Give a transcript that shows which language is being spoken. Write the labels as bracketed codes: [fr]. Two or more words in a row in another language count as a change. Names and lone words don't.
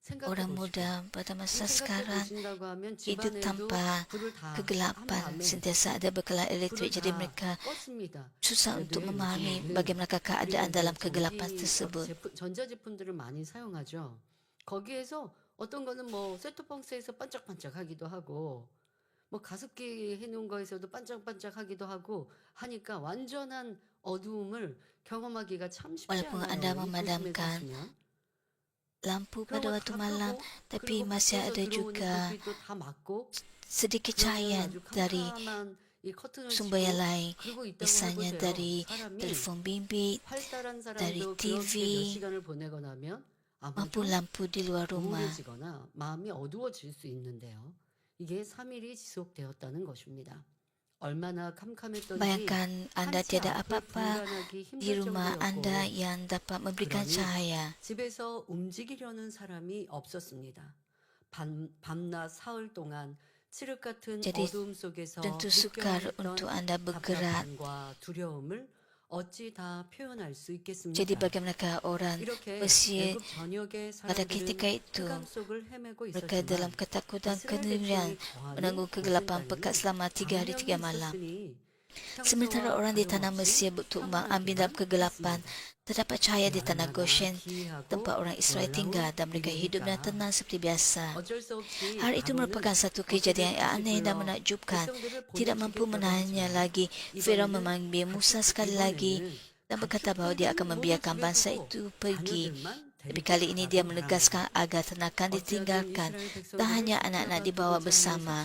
[ms] orang muda pada masa sekarang hidup tanpa kegelapan, sentiasa ada bekalan elektrik, jadi mereka susah untuk memahami bagaimana keadaan dalam kegelapan tersebut. [ko] 전자제품들을 많이 사용하죠. 거기에서 어떤 거는 뭐 셋톱박스에서 반짝반짝하기도 하고 뭐 가습기 해놓은 거에서도 반짝반짝하기도 하고 하니까 완전한 어두움을 경험하기가 참 쉽지 [ms] Walaupun [ko] 않아요. [ms] anda [ko] 이 도시에 [ms] memadamkan [ko] 사시면. [ms] lampu [ko] 그런 [ms] pada [ko] 거 [ms] waktu [ko] 다 [ms] malam, [ko] 끄고 [ms] tapi [ko] 그리고 [ms] masih [ko] 밖에서 [ms] ada [ko] 들어오는 [ms] juga [ko] 불빛도 다 막고 [ms] sedikit [ko] 그러면 [ms] cahaya [ko] 아주 [ms] dari [ko] 캄캄한 이 커튼을 [ms] sumber yang [ko] 치고 [ms] lain, [ko] 그러고 있다고 [ms] misalnya [ko] 해보세요. [ms] dari [ko] 사람이 [ms] telefon bimbit, [ko] 활달한 [ms] dari [ko] 사람도 [ms] TV, [ko] 그렇게 몇 시간을 보내고 나면 [ms] maupun [ko] 아마도 [ms] lampu di luar rumah. [ko] 우울해지거나 마음이 어두워질 수 있는데요. 이게 3일이 지속되었다는 것입니다. 얼마나 캄캄했던지 [ms] Bayangkan anda [ko] 한치 [ms] tiada [ko] 앞을 [ms] apa-apa [ko] 분간하기 [ms] di [ko] 힘들 [ms] rumah anda [ko] 정도였고 [ms] yang dapat memberikan [ko] 그러니 [ms] cahaya. [ko] 집에서 움직이려는 사람이 없었습니다. 밤낮 사흘 동안 칠흑 같은 [ms] Jadi [ko] 어두움 속에서 [ms] tentu sukar [ko] 느껴냈던 [ms] untuk anda bergerak. [ko] 답답함과 두려움을 어찌 다 표현할 수 [ms] Jadi [ko] 있겠습니까? [ms] bagaimanakah orang [ko] 이렇게 [ms] Mesir [ko] 애굽 전역의 [ms] pada ketika [ko] 사람들은 [ms] itu [ko] 흑암 속을 헤매고 [ms] mereka dalam [ko] 있었지만 [ms] ketakutan [ko] 이스라엘 [ms] kendirian [ko] 백성이 거하는 [ms] menanggung kegelapan [ko] 고센 [ms] pekat [ko] 땅에는 [ms] selama 3 hari 3 [ko] 광명이 [ms] malam. [ko] 있었으니 [ms] Sementara [ko] 평소와 [ms] orang di tanah [ko] 다름없이 [ms] Mesir bertumbang ambing dalam kegelapan, [ko] 평안하게 [ms] terdapat cahaya di tanah [ko] 얼마나 [ms] Goshen, [ko] 기이하고 [ms] tempat orang Israel [ko] 놀라운 [ms] tinggal, dan mereka hidup dengan [ko] 일입니까? [ms] tenang seperti biasa. [ko] 어쩔 수 없이 [ms] Hal itu merupakan [ko] 바로는 [ms] satu kejadian yang [ko] 모세를 [ms] aneh dan [ko] 불러 [ms] menakjubkan. [ko] 백성들을 [ms] Tidak mampu [ko] 보내주겠다고 [ms] menahannya [ko] 하지만 [ms] lagi. Firaun [ko] 이번에는 [ms] memanggil Musa sekali lagi dan berkata bahawa dia akan membiarkan bangsa itu pergi. Tapi kali ini dia menegaskan agar ternakan ditinggalkan dan hanya anak-anak dibawa bersama.